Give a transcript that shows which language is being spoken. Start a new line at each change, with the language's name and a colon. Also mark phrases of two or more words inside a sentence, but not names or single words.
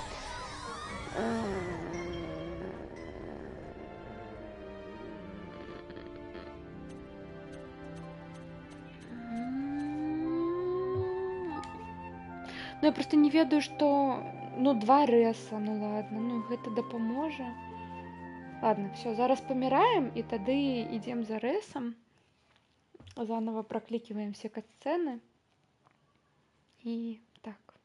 Belarusian: Ну я просто не ведаю, что... Ну, 2 рэса, ну ладно, ну гэта дапаможа.
Russian: Ладно, все, зараз помираем, и тады идем за рэсом. Заново прокликиваем все катсцены. И так.